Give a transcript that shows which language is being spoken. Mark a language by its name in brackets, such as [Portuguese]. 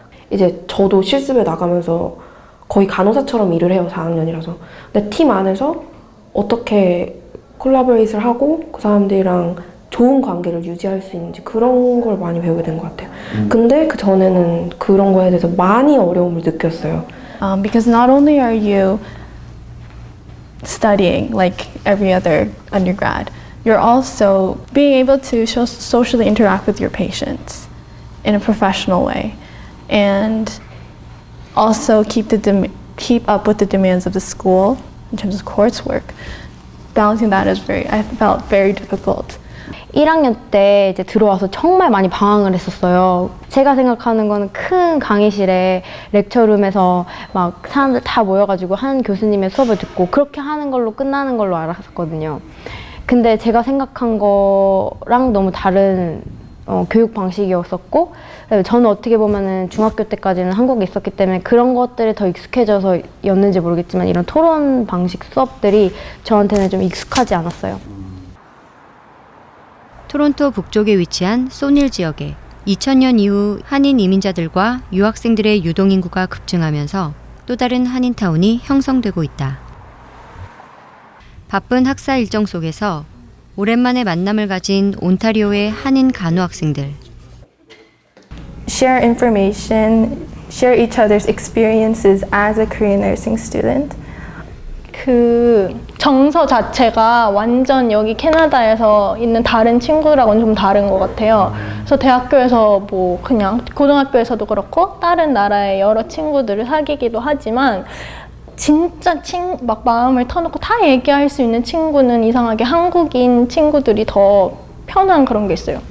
[Korean] 이제 저도 실습에 나가면서 거의 간호사처럼 일을 해요. 4학년이라서. 근데 팀 안에서 어떻게 콜라보레이트를 하고 그 사람들이랑 좋은 관계를 유지할 수 있는지 그런 걸 많이 배우게 된 것 같아요. 근데 그 전에는 그런 거에 대해서 많이 어려움을 느꼈어요. [English] Because not only are you studying like every other undergrad, you're also being able to socially interact with your patients in a professional way, and also keep up with the demands of the school in terms of coursework. Balancing that I felt very difficult. [Korean] 1학년 때 이제 들어와서 정말 많이 방황을 했었어요. 제가 생각하는 거는 큰 강의실에 렉처룸에서 막 사람들 다 모여가지고 한 교수님의 수업을 듣고 그렇게 하는 걸로 끝나는 걸로 알았었거든요. 근데 제가 생각한 거랑 너무 다른 교육 방식이었었고, 저는 어떻게 보면은 중학교 때까지는 한국에 있었기 때문에 그런 것들에 더 익숙해져서였는지 모르겠지만 이런 토론 방식 수업들이 저한테는 좀 익숙하지 않았어요. 토론토 북쪽에 위치한 소닐 지역에 2000년 이후 한인 이민자들과 유학생들의 유동인구가 급증하면서 또 다른 한인타운이 형성되고 있다. 바쁜 학사 일정 속에서 오랜만에 만남을 가진 온타리오의 한인 간호 학생들. [English] Share information, share each other's experiences as a Korean nursing student. [Korean] 그 정서 자체가 완전 여기 캐나다에서 있는 다른 친구랑은 좀 다른 것 같아요. 그래서 대학교에서 뭐 그냥 고등학교에서도 그렇고 다른 나라의 여러 친구들을 사귀기도 하지만 진짜 막 마음을 터놓고 다 얘기할 수 있는 친구는 이상하게 한국인 친구들이 더 편한 그런 게 있어요.